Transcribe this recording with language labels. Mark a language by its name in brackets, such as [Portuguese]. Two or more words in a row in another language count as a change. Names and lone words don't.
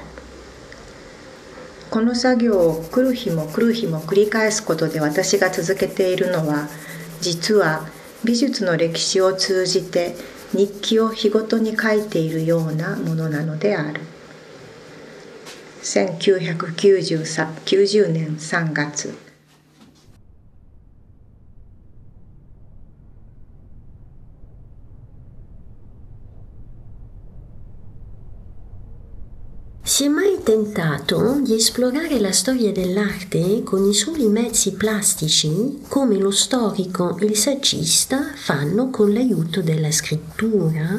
[Japanese] この作業を来る日も来る日も繰り返すことで私が続けているのは、実は美術の歴史を通じて日記を日ごとに書いているようなものなのである。1990年3月。 [Italian] Si è mai tentato di esplorare la storia dell'arte con i soli mezzi plastici, come lo storico e il saggista fanno con l'aiuto della scrittura?